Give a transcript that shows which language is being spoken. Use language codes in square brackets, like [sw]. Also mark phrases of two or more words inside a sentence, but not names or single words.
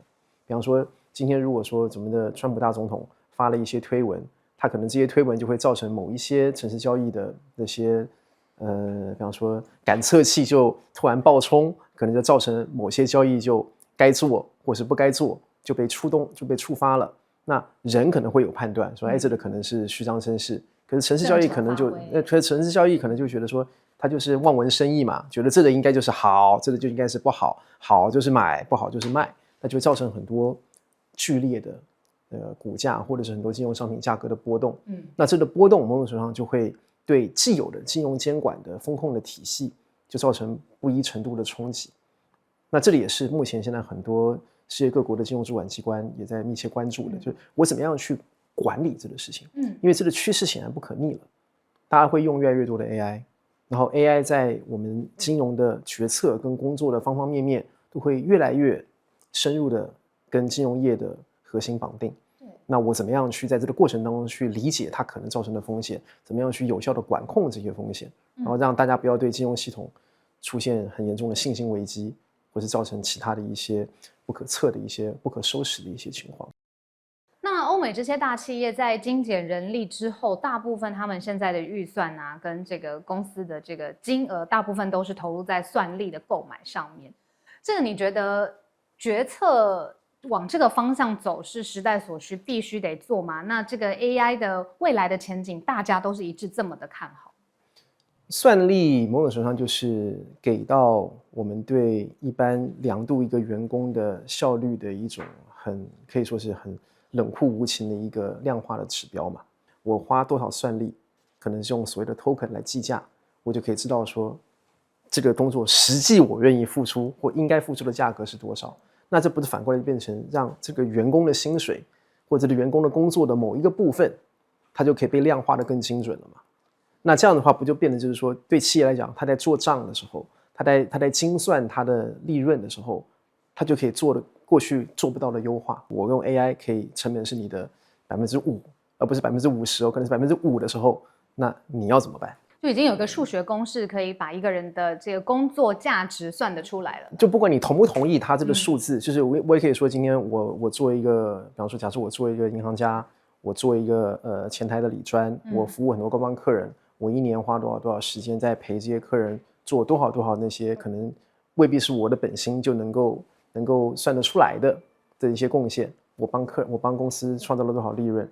[zh] 比方說，今天如果說咱們的川普大總統發了一些推文，他可能這些推文就會造成某一些程式交易的那些比方說感測器就突然爆衝，可能就造成某些交易就該做或是不該做就被觸發了。那人可能會有判斷說，這個可能是虛張聲勢，可是程式交易可能就程式交易可能就覺得說他就是望文生義嘛，覺得這個應該就是好，這個就應該是不好，好就是買，不好就是賣，那就會造成很多劇烈的股價或者是很多金融商品價格的波動。那這個波動某種程度上就會對既有的金融監管的風控的體系就造成不一程度的衝擊。那這裡也是目前現在很多世界各國的金融主管機關也在密切關注的，就是我怎麼樣去管理這個事情。因為這個趨勢顯然不可逆了，大家會用越來越多的 AI， 然後 AI 在我們金融的決策跟工作的方方面面都會越來越深入的跟金融業的核心綁定。那我怎麼樣去在這個過程當中去理解它可能造成的風險，怎麼樣去有效的管控這些風險，然後讓大家不要對金融系統出現很嚴重的信心危機，或是造成其他的一些不可測的一些不可收拾的一些情況。那歐美這些大企業在精簡人力之後，大部分他們現在的預算啊，跟這個公司的這個金額，大部分都是投入在算力的購買上面。這個你覺得決策往這個方向走是時代所需，必須得做嗎？那這個 AI 的未來的前景，大家都是一致這麼的看好？算力某種程度上就是給到我們对一般量度一個員工的效率的一種可以說是很冷酷無情的一個量化的指標嘛。我花多少算力，可能是用所謂的 token 來計價，我就可以知道說這個工作實際我願意付出或應該付出的價格是多少。那這不是反過來變成讓這個員工的薪水或者這個員工的工作的某一個部分，它就可以被量化的更精準了嘛？那這樣的話不就變成就是說，對企業來講，他在做賬的時候，他在精算他的利潤的時候，他就可以做的過去做不到的優化。我用 AI 可以成本是你的5%，而不是50%哦，可能是5%的時候，那你要怎麼辦？就已經有個數學公式可以把一個人的這個工作價值算得出來了。就不管你同不同意他這個數字，就是我也可以說，今天我做一個，比方說，假設我做一個銀行家，我做一個前台的理專，我服務很多高端客人，我一年花多少時間在陪這些客人做多少那些可能未必是我的本薪就能夠算得出來的一些貢獻，我幫公司創造了多少利潤。